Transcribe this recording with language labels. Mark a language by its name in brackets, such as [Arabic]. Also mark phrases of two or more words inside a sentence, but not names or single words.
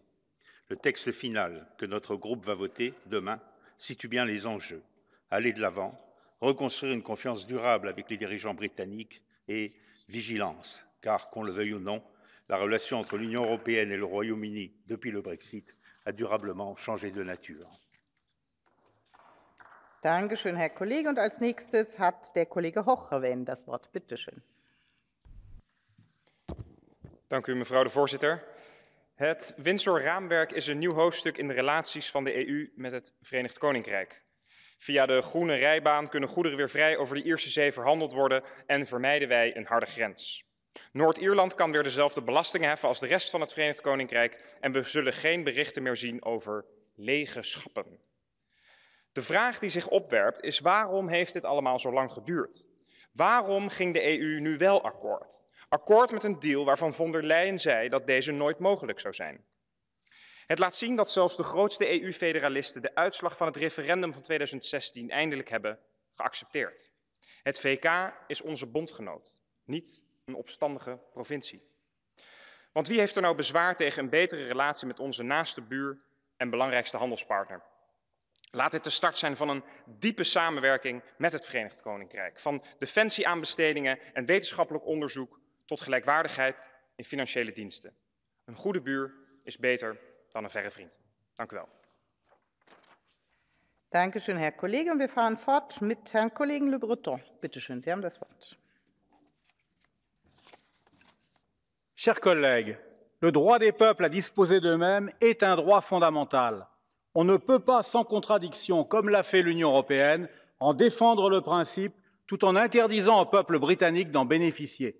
[French] Le texte final que notre groupe va voter demain situe bien les enjeux. Aller de l'avant, reconstruire une confiance durable avec les dirigeants britanniques et vigilance, car, qu'on le veuille ou non, la relation entre l'Union européenne et le Royaume-Uni depuis le Brexit a durablement changé de nature. [German] Dankeschön, Herr Kollege. Und als nächstes hat der Kollege Hochrewen das Wort. Bitte schön. [Dutch] Dank u, mevrouw de voorzitter. Het Windsor Raamwerk is een nieuw hoofdstuk in de relaties van de EU met het Verenigd Koninkrijk. Via de groene rijbaan kunnen goederen weer vrij over de Ierse Zee verhandeld worden en vermijden wij een harde grens. Noord-Ierland kan weer dezelfde belastingen heffen als de rest van het Verenigd Koninkrijk en we zullen geen berichten meer zien over lege schappen. De vraag die zich opwerpt is: waarom heeft dit allemaal zo lang geduurd? Waarom ging de EU nu wel akkoord? Akkoord met een deal waarvan von der Leyen zei dat deze nooit mogelijk zou zijn. Het laat zien dat zelfs de grootste EU-federalisten de uitslag van het referendum van 2016 eindelijk hebben geaccepteerd. Het VK is onze bondgenoot, niet een opstandige provincie. Want wie heeft er nou bezwaar tegen een betere relatie met onze naaste buur en belangrijkste handelspartner? Laat dit de start zijn van een diepe samenwerking met het Verenigd Koninkrijk. Van defensieaanbestedingen en wetenschappelijk onderzoek tot gelijkwaardigheid in financiële diensten. Een goede buur is beter dan een verre vriend. Dank u wel. [German] Dankeschön, Herr Kollege. Und wir fahren fort mit Herrn Kollegen Le Breton. Bitte schön, Sie haben das Wort. [French] Chers collègues, le droit des peuples à disposer d'eux-mêmes est un droit fondamental. On ne peut pas, sans contradiction, comme l'a fait l'Union européenne, en défendre le principe tout en interdisant au peuple britannique d'en bénéficier.